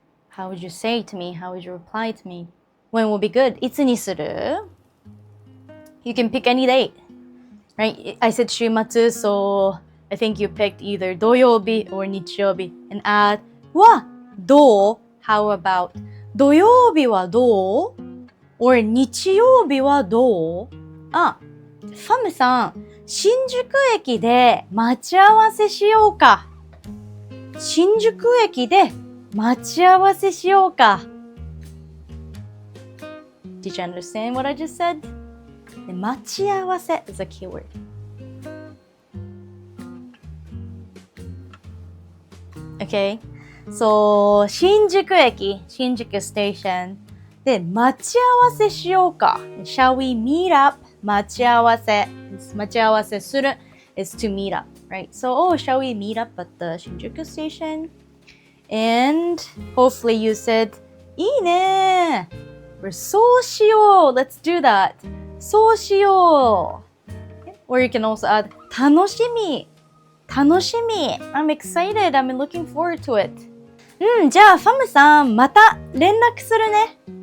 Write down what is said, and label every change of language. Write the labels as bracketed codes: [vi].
[en] How would you say to me? How would you reply to me? When will be good? [ja] いつにする？ [en] You can pick any date, right? I said 週末, so I think you picked either 土曜日 or 日曜日 and add [ja] はどう？ [en] How about [ja] 土曜日はどう？ or 日曜日はどう？ファムさん、新宿駅で待ち合わせしようか。新宿駅で待ち合わせしようか。 [en] Did you understand what I just said? 待ち合わせ is a keyword. Okay? [ja] So, 新宿駅、新宿ステーションで待ち合わせしようか。 [en] Shall we meet up? 待ち合わせ。待ち合わせする is to meet up, right? So, shall we meet up at the Shinjuku station? And hopefully you said, [ja] いいね。そうしよう。 [en] Let's do that. [ja] そうしよう。 [en] Or you can also add, 楽しみ。楽しみ。I'm excited. I'm looking forward to it. [ja] じゃあ、ファムさん、また連絡するね。